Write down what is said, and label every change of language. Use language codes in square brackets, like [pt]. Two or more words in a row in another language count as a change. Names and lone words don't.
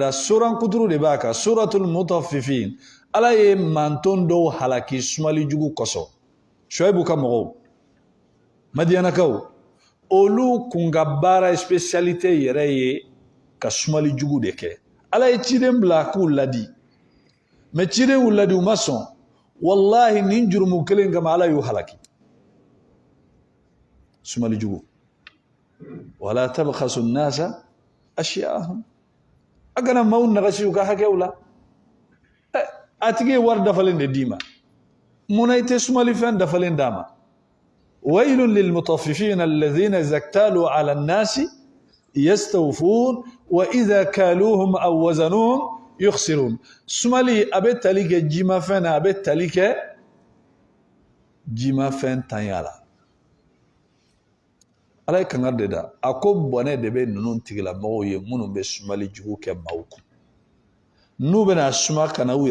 [bm] da suran kuturu de b'a kan suratul mutaffifin ala ye manton dɔw halaki sumali jugu kosɔn Shuaibu ka mɔgɔw Madianakaw olu kun ka baara spécialité yɛrɛ ye ka sumali jugu de kɛ ala ye ciden bila k'u ladi mais ciden y'u ladi u ma sɔn wallahi nin jurumu kelen kama ala y'u halaki sumali jugu [ar] ولا تبخسوا الناس أشياءهم [bm] a kana maaw nagasi u ka hakɛw la a tigi ye wari dafalen de d'i ma munna i tɛ sumalifɛn dafalen d'a ma [ar] ويل للمطففين الذين إذا اكتالوا على الناس يستوفون وإذا كالوهم أو وزنوهم يخسرون [bm] sumali a bɛ tali kɛ jimafɛn na a bɛ tali kɛ jimafɛn tanya la ala ye kangari de da a ko bɔnɛ de bɛ ninnu tigilamɔgɔw ye minnu bɛ sumali jugu kɛ maaw kun n'u bɛna suma kana u